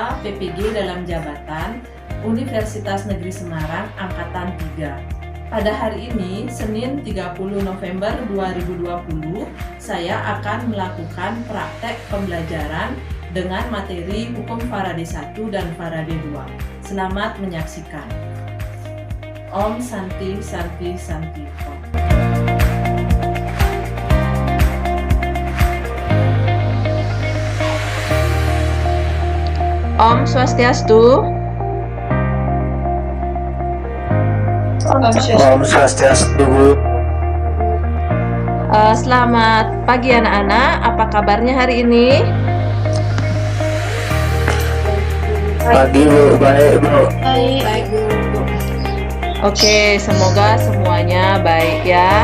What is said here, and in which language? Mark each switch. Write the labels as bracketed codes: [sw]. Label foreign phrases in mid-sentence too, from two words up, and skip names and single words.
[id] PPG dalam jabatan Universitas Negeri Semarang Angkatan 3. Pada hari ini, Senin 30 November 2020, saya akan melakukan praktek pembelajaran dengan materi Hukum Faraday 1 dan Faraday 2. Selamat menyaksikan. [sa] ॐ शान्ति शान्ति शान्ति ॐ. ॐ स्वस्त्यस्तु. ॐ स्वस्त्यस्तु. [id] Selamat pagi anak-anak, apa kabarnya hari ini? Pagi Bu, baik Bu. Baik Bu. Oke, semoga semuanya baik ya.